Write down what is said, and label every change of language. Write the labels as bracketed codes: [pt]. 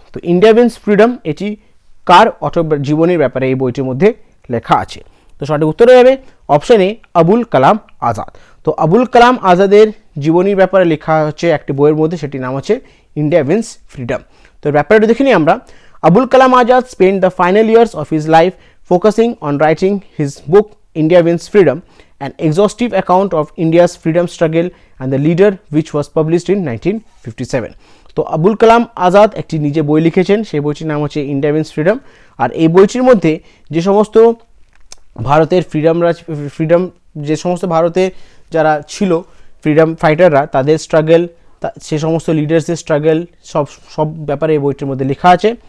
[bn] তো India wins freedom এটি কার জীবনীর ব্যাপারে এই বইটির মধ্যে লেখা আছে। তো সঠিক উত্তর হবে অপশন এ, আবুল কালাম আজাদ। তো আবুল কালাম আজাদের জীবনীর ব্যাপারে লেখা হচ্ছে একটি বইয়ের মধ্যে, সেটির নাম হচ্ছে ইন্ডিয়া উইন্স ফ্রিডম। তো ব্যাপারটা দেখে নিই আমরা। [en] Abul Kalam Azad spend the final years of his life focusing on writing his book India Wins Freedom, an exhaustive account of India's freedom struggle and the leader, which was published in 1957. [bn] তো আবুল কালাম আজাদ একটি নিজে বই লিখেছেন, সেই বইটির নাম হচ্ছে ইন্ডিয়া উইন্স ফ্রিডম। আর এই বইটির মধ্যে যে সমস্ত ভারতের ফ্রিডম যে সমস্ত ভারতে যারা ছিল ফ্রিডম ফাইটাররা তাদের স্ট্রাগল, সে সমস্ত লিডার্সদের স্ট্রাগল সব ব্যাপারে এই বইটির মধ্যে লেখা আছে।